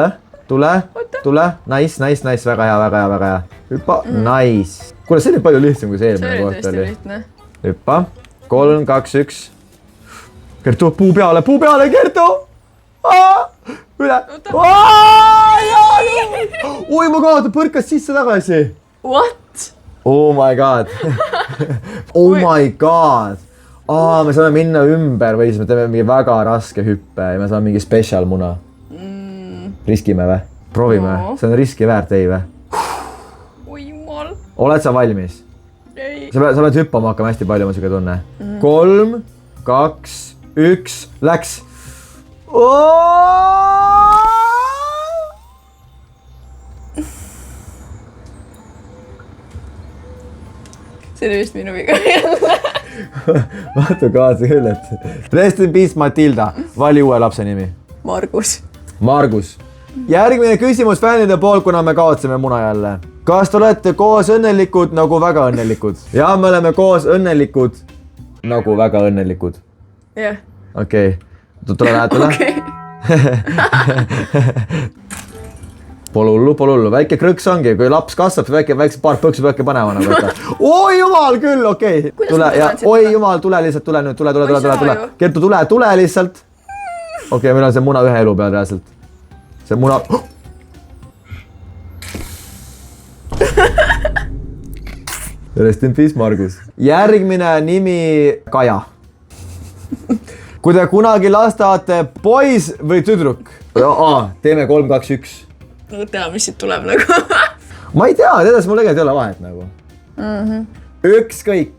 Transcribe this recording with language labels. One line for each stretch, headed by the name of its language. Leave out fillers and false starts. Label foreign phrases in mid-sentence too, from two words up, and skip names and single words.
Estonian: Tule.
English: Nice.
Estonian: Väga hea. Hüppa. Nice. Kuule, see oli palju lihtsam kui see eelmine koht oli. See oli tõesti lihtne. Hüppa. 3, 2, 1. Kertu, puu peale, Kertu! Üle. Oi, ma kaotan, põrkas sisse tagasi.
English: What? Oh my god.
Estonian: Me saame minna ümber või siis me teeme mingi väga raske hüppe ja me saame mingi
English: special muna.
Estonian: Riskime või? Proovime. See on riski väärt, ei või? Oi jumal. Oled sa valmis? Ei. Sa pead hüppama hakkama hästi palju, ma siuke tunne. 3, 2, 1, läks. See oli vist minu viga jälle. Vaata kaasa küll, et
English: rest in peace
Estonian: Matilda, vali uue lapse nimi. Margus. Järgmine küsimus fännide poolt, kuna me kaotsime muna jälle. Kas te olete koos õnnelikud nagu väga õnnelikud? Ja me oleme koos õnnelikud nagu väga õnnelikud. Jah. Okei. Tule lähetule. Pole hullu. Väike krõks ongi, kui laps kasvab, väikse paar põksu peabki panema nagu võtta. Oi jumal küll, okei. Tule ja oi jumal, tule lihtsalt, tule nüüd, tule. Kertu, tule lihtsalt. Okei, meil on see muna ühe elu peal reaalselt. See muna...
English: Rest in peace,
Estonian: Margus. Järgmine nimi Kaja. Kui te kunagi last tahate poiss või tüdruk? Teeme 3, 2, 1. No tea, mis siit tuleb nagu. Ma ei tea, teades mul tegelikult ei ole vahet nagu. Ükskõik.